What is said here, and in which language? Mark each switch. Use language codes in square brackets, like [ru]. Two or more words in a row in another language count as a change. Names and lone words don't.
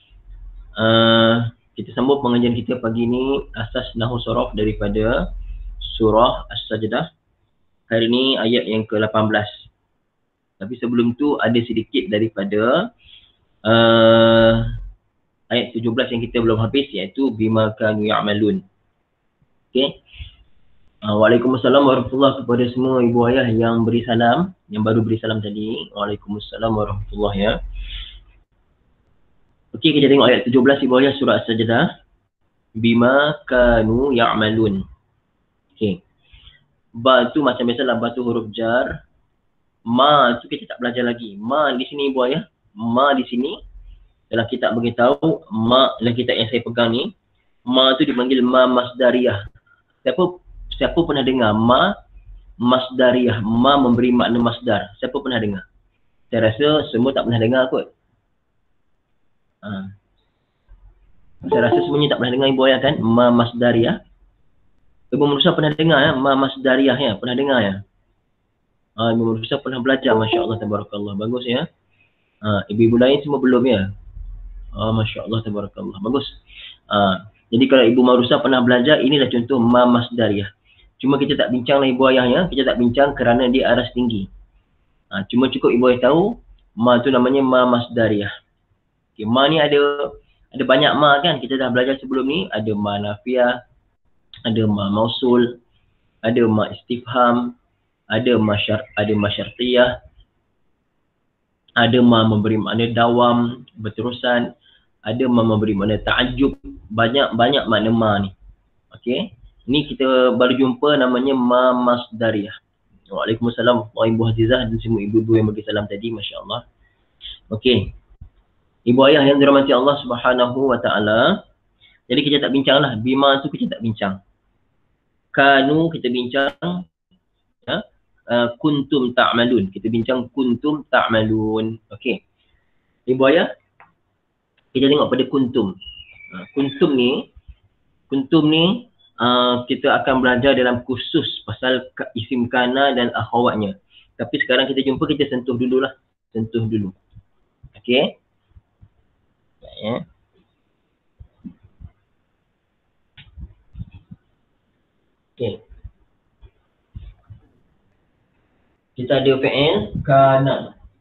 [ms] Kita sambung pengajian kita pagi ini, asas Nahwu Sharaf daripada surah As-Sajdah. Hari ini ayat yang ke-18. Tapi sebelum tu ada sedikit daripada ayat 17 yang kita belum habis, iaitu [ar] bima kanu ya'malun. [ms] Okey. [ar] Waalaikumsalam warahmatullahi [ms] kepada semua ibu ayah yang beri salam, yang baru beri salam tadi. [ar] Waalaikumsalam warahmatullahi [ms] ya. Okey, kita tengok ayat 17 ibu ayah surah As-Sajdah. [ar] Bima kanu ya'malun. [ms] Okey. Ba tu macam biasalah, ba tu huruf jar. Ma tu kita tak belajar lagi. Ma di sini ibu ayah, ma di sini dalam kitab beritahu, ma dalam kitab yang saya pegang ni, ma tu dipanggil [ar] ma masdariyah. [ms] Siapa pernah dengar [ar] ma masdariyah, [ms] ma memberi makna masdar? Siapa pernah dengar? Saya rasa semua tak pernah dengar kot. Saya rasa semuanya tak pernah dengar ibu ayah kan, [ar] ma masdariyah. [ms] Ibu Musa pernah dengar ya, [ar] ma masdariyah [ms] ya, pernah dengar ya? Ibu Musa pernah belajar, [ar] masya-Allah tabarakallah, [ms] bagus ya. Ibu-ibu lain semua belum ya? [ar] Masya-Allah tabarakallah, [ms] bagus. Jadi kalau Ibu Marusa pernah belajar, inilah contoh [ar] ma masdariyah. [ms] Cuma kita tak bincang lah ibu ayahnya, kita tak bincang kerana dia aras tinggi. Cuma cukup ibu ayah tahu, ma tu namanya [ar] ma masdariyah. [ms] Okay, ma ni ada banyak ma kan, kita dah belajar sebelum ni, ada [ar] ma nafiyah, [ms] ada [ar] ma mausul, [ms] ada [ar] ma istifham, [ms] ada [ar] ma syartiyah, [ms] ada ma memberi makna dawam, berterusan, ada ma memberi makna ta'ajjub, banyak makna ma ni. Okey. Ni kita baru jumpa namanya [ar] ma masdariyah. [ms] Waalaikumsalam Ibu Azizah dan semua ibu-ibu yang bagi salam tadi, masya-Allah. Okey. Ibu ayah yang dirahmati Allah [ar] Subhanahu wa taala. [ms] Jadi kita tak bincanglah, bima tu kita tak bincang. Kanu kita bincang ya. [ar] Kuntum ta'malun. [ms] Kita bincang [ar] kuntum ta'malun. [ms] Okey. Ibu ayah, kita tengok pada kuntum. Kuntum ni kita akan belajar dalam kursus pasal isim kana dan akhawatnya. Tapi sekarang kita jumpa, kita sentuh dululah. Sentuh dulu. Okey. Ya. Okey. Kita ada fi'il kana.